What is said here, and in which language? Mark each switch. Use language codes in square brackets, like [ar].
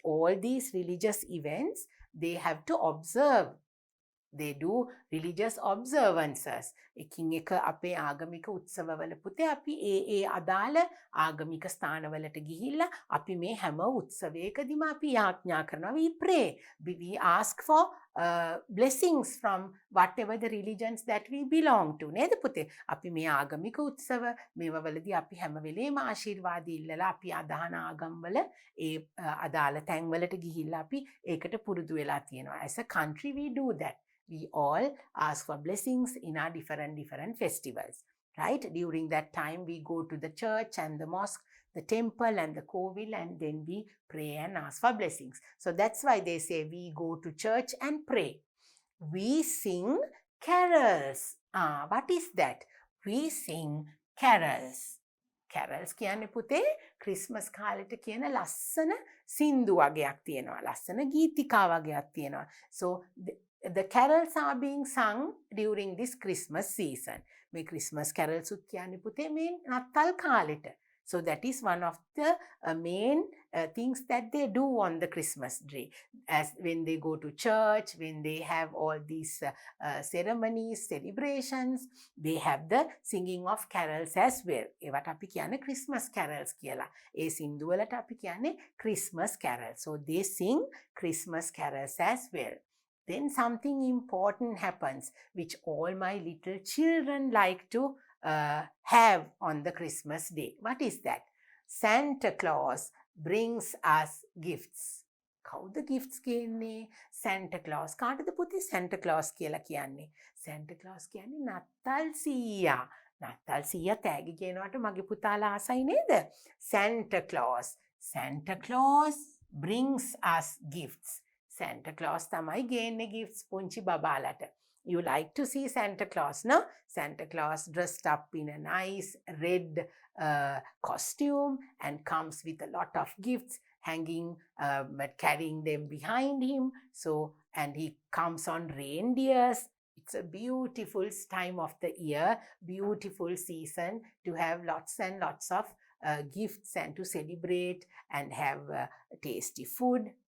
[en] All these religious events, they have to observe. They do religious observances. [si] එකින් එක අපේ ආගමික උත්සවවල පුතේ අපි ඒ අදාළ ආගමික ස්ථානවලට ගිහිල්ලා අපි මේ හැම උත්සවයකදීම අපි යාඥා කරනවා. [en] We pray. We ask for blessings from whatever the religions that we belong to. [si] නේද පුතේ? අපි මේ ආගමික උත්සව මේවවලදී අපි හැම වෙලේම ආශිර්වාද ඉල්ලලා අපි අදහන ආගම්වල ඒ අදාළ තැන්වලට ගිහිල්ලා අපි ඒකට පුරුදු වෙලා තියෙනවා. [en] As a country we do that. We all ask for blessings in our different festivals, right? During that time, we go to the church and the mosque, the temple and the kovil, and then we pray and ask for blessings. So that's why they say we go to church and pray. We sing carols. What is that? We sing carols. [si] Carols කියන්නේ පුතේ Christmas කාලෙට කියන ලස්සන සින්දු වගයක් තියෙනවා. ලස්සන ගීතිකා වගයක් තියෙනවා. [en] So the carols are being sung during this Christmas season. [si] මේ Christmas carols උත් කියන්නේ පුතේ මේ නත්තල් කාලෙට. [en] So that is one of the main things that they do on the Christmas day. As when they go to church, when they have all these ceremonies, celebrations, they have the singing of carols as well. [si] ඒවට අපි කියන්නේ Christmas carols කියලා. ඒ සින්දු වලට අපි කියන්නේ Christmas carols. [en] So they sing Christmas carols as well. Then something important happens, which all my little children like to have on the Christmas day. What is that? Santa Claus brings us gifts. [si] කවුද gifts කියන්නේ? Santa Claus. කාටද පුතේ Santa Claus කියලා කියන්නේ? Santa Claus කියන්නේ නත්තල් සීයා. නත්තල් සීයා තෑගි කියනවට මගේ පුතාලා ආසයි නේද? [en] Santa Claus. Santa Claus brings us gifts. [si] Santa Claus තමයි ගේන්නේ gifts පුංචි බබාලට. [en] You like to see Santa Claus, no? Santa Claus dressed up in a nice red costume and comes with a lot of gifts hanging, carrying them behind him. So, and he comes on reindeers. It's a beautiful time of the year, beautiful season to have lots and lots of gifts and to celebrate and have tasty food.